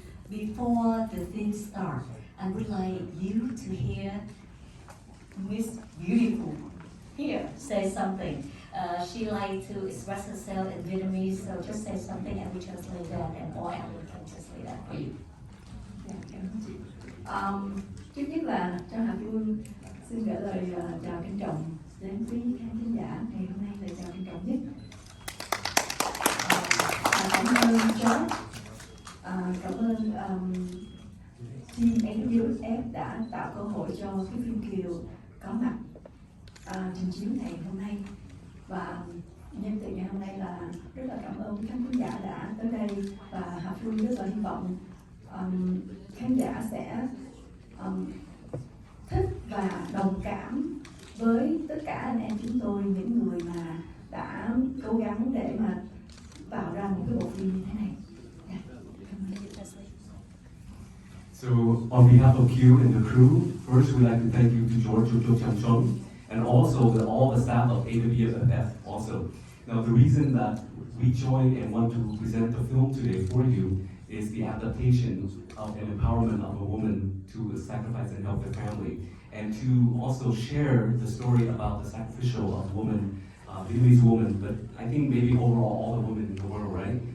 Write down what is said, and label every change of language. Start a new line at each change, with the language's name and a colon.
English: Before the thing starts, I would like you to hear Miss Beautiful here say something. She like to express herself in Vietnamese, so just say something and we translate that, and all Alan can translate that for you.
Vietnamese: Dạ, cảm ơn chị. Trước nhất là Trang Hà Phương xin gửi lời chào trân trọng đến quý khán thính giả ngày hôm nay, lời chào trân trọng nhất. Cảm ơn George, cảm ơn team AWFF đã tạo cơ hội cho cái phim Kiều có mặt trình chiếu ngày hôm nay. Và nhân từ ngày hôm nay là rất là cảm ơn khán thính giả đã tới đây, và Hà Phương rất là hy vọng khán giả sẽ thích và đồng cảm với tất cả anh em chúng tôi, những người mà đã cố gắng để mà tạo ra một cái bộ phim như thế này.
English: So on behalf of Q and the crew, first we'd like to thank you to George Cho Chang Chong and also all the staff of AWFF also. Now the reason that we joined and want to present the film today for you is the adaptation of an empowerment of a woman to sacrifice and help their family, and to also share the story about the sacrificial of women, Vietnamese women, but I think maybe overall all the women in the world, right?